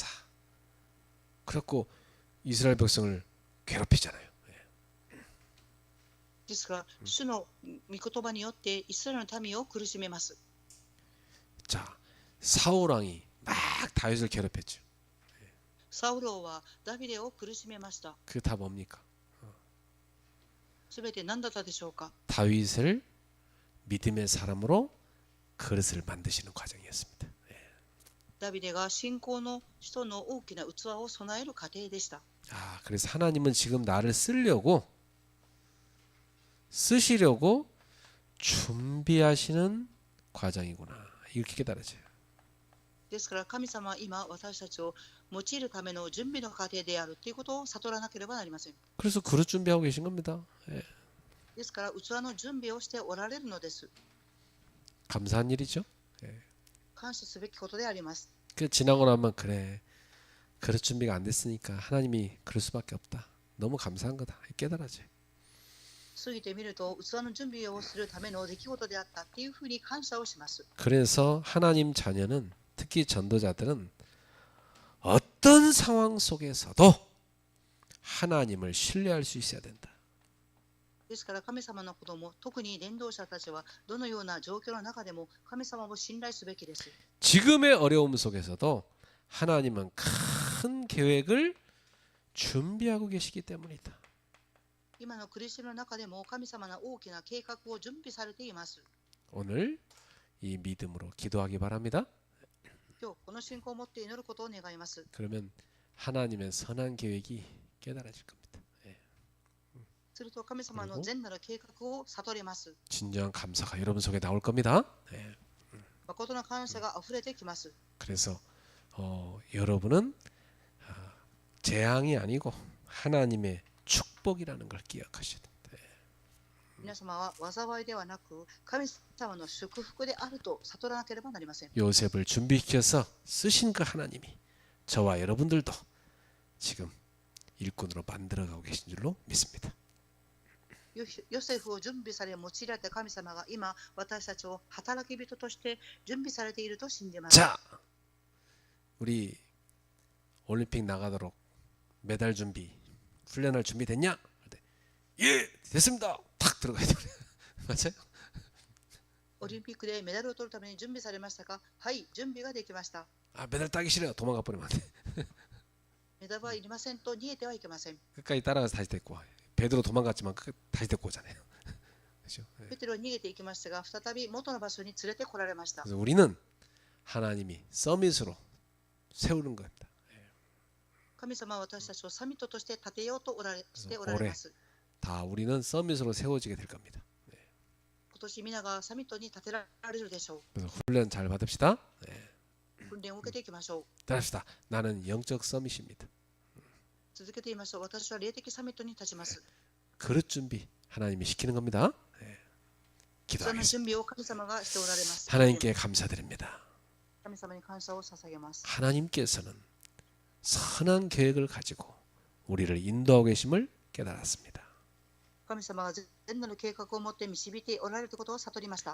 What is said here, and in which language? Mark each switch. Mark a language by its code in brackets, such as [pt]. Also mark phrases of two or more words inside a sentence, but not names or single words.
[ko] 그래갖고 이스라엘 백성을 괴롭히잖아요. [ja] ですが、主の御言葉によってイスラエルの民を苦しめます。 [ko] 자, 사울 왕이 막 다윗을 괴롭혔죠. [ja] サウル王はダビデを苦しめました。 [ko] 그게 다 뭡니까? [ja] すべて何だったでしょうか。 [ko] 다윗을 믿음의 사람으로 그릇을 만드시는 과정이었습니다. [ja] ダビデが信仰の人の大きな器を備える過程でした。 [ko] 아, 그래서 하나님은 지금 나를 쓰시려고 준비하시는 과정이구나. 이렇게 깨달아져요. [ja] ですから神様は今私たちを用いるための準備の過程であるということを悟らなければなりません。 [ko] 그래서 그릇 준비하고 계신 겁니다. [ja] ですから器の準備をしておられるのです。 [ko] 감사한 일이죠. [ja] 感謝すべきことであります。 [ko] 그 지나고 나면 그래. 그릇 준비가 안 됐으니까 하나님이 그럴 수밖에 없다. 너무 감사한 거다. 깨달아져요. [ja] 過ぎてみると器の準備をするための出来事であったっていうふうに感謝をします。 [ko] 그래서 하나님 자녀는 특히 전도자들은 어떤 상황 속에서도 하나님을 신뢰할 수 있어야 된다. [ja] ですから神様の子供、特に伝道者たちはどのような状況の中でも神様を信頼すべきです。 [ko] 지금의 어려움 속에서도 하나님은 큰 계획을 준비하고 계시기 때문이다. [ja] 今の苦しみの中でも神様の大きな計画を準備されています。 [ko] 오늘 이 믿음으로 기도하기 바랍니다. [ja] 今日この信仰を持って祈ることを願います。 [ko] 그러면 하나님의 선한 계획이 깨달아질 겁니다. [ja] すると神様の善なる計画を悟ります。 [ko] 진정한 감사가 여러분 속에 나올 겁니다. [ja] 誠の感謝が溢れてきます。 [ko] 그래서 여러분은 재앙이 아니고 하나님의 축복이라는 걸 기억하셔야 됩니다. [ja] 皆様は災いではなく神様の祝福であると悟らなければなりません。 [ko] 요셉을 준비시켜서 쓰신 그 하나님이 저와 여러분들도 지금 일꾼으로 만들어가고 계신 줄로 믿습니다. [ja] ヨセフを準備され用いられた神様が今私たちを働き人として準備されていると信じます。 [ko] 자, 우리 올림픽 나가도록 메달 준비, 훈련할 준비 됐냐? 예, 됐습니다. 탁 들어가야 돼. 맞아요? [ja] オリンピックでメダルを取るために準備されましたか？はい、準備ができました。 [ko] 아, 메달 따기 싫어요. 도망가 버리면 안 돼. [ja] メダルはいりませんと逃げてはいけません。 [ko] 끝까지 따라가서 다시 데리고 와. 베드로 도망갔지만 다시 데리고 오잖아요. 그렇죠? [ja] ペテロは逃げていきましたが、再び元の場所に連れてこられました。 [ko] 그래서 우리는 하나님이 서밋으로 세우는 겁니다. [ja] 神様は私たちをサミットとして立てようとしておられます。 [ko] 다 우리는 서밋으로 세워지게 될 겁니다. [ja] 今年皆がサミットに立てられるでしょ [ko] 그래서 훈련 잘 받읍시다. [ja] う。訓練を受けていきましょう。 [ko] 따릅시다. 나는 영적 서밋입니다. [ja] 続けていましょう。私は霊的サミットに立ちます。 [ko] 그릇 준비 하나님이 시키는 겁니다. [ja] その [ko] 기도하겠습니다. [ja] 準備を神様がしておられます。 [ko] 하나님께 감사드립니다. [ja] 神様に感謝を捧げます。 [ko] 하나님께서는 선한 계획을 가지고 우리를 인도하고 계심을 깨달았습니다. [ja] 神様が善なる計画を持って導いておられることを悟りました。